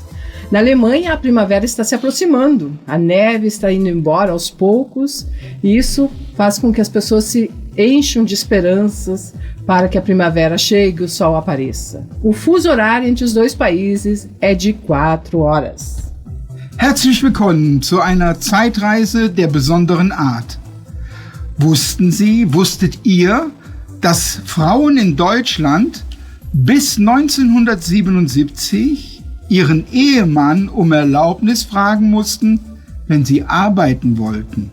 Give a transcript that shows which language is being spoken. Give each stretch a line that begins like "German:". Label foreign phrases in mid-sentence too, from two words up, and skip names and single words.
Portuguese: Na Alemanha, a primavera está se aproximando, a neve está indo embora aos poucos e isso faz com que as pessoas se encham de esperanças para que a primavera chegue e o sol apareça. O fuso horário entre os dois países é de 4 horas.
German: Herzlich willkommen zu einer Zeitreise der besonderen Art. Wusstet ihr, dass Frauen in Deutschland bis 1977 ihren Ehemann um Erlaubnis fragen mussten, wenn sie arbeiten wollten?